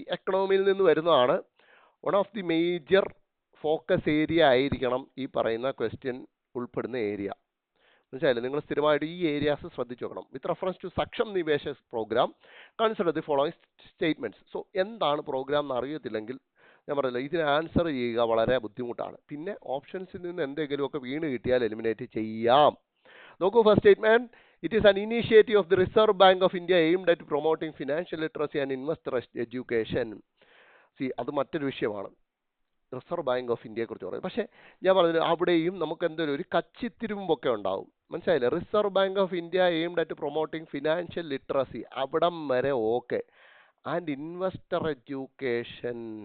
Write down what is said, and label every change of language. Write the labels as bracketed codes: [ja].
[ml] എക്കണോമിയിൽ നിന്ന് വരുന്നതാണ്. [en] one of the major focus area [ml] ആയിരിക്കണം ഈ പറയുന്ന ക്വസ്റ്റ്യൻ ഉൾപ്പെടുന്ന ഏരിയ. മനസ്സിലായില്ലേ? നിങ്ങൾ സ്ഥിരമായിട്ട് ഈ ഏരിയാസ് ശ്രദ്ധിച്ചു നോക്കണം. [en] With reference to Saksham Niveshak program consider the following statements. [ml] So എന്താണ് പ്രോഗ്രാം എന്ന് അറിയത്തില്ലെങ്കിൽ ഞാൻ പറഞ്ഞില്ല, ഇതിന് ആൻസർ ചെയ്യുക വളരെ ബുദ്ധിമുട്ടാണ്. പിന്നെ ഓപ്ഷൻസിൽ നിന്ന് എന്തെങ്കിലുമൊക്കെ വീണ് കിട്ടിയാൽ എലിമിനേറ്റ് ചെയ്യാം. [en] നോക്കൂ, first statement, it is an initiative of the Reserve Bank of India aimed at promoting financial literacy and investor education. [ml] അത് മറ്റൊരു വിഷയമാണ്, റിസർവ് ബാങ്ക് ഓഫ് ഇന്ത്യയെ കുറിച്ച് പറയും. പക്ഷേ ഞാൻ പറഞ്ഞു അവിടെയും നമുക്ക് എന്തൊരു ഒരു കച്ചിത്തിരിമ്പൊക്കെ ഉണ്ടാവും. മനസ്സിലായില്ലേ? [en] reserve bank of India aimed at promoting financial literacy, [ml] അവിടം വരെ ഓക്കെ. [en] And investor education.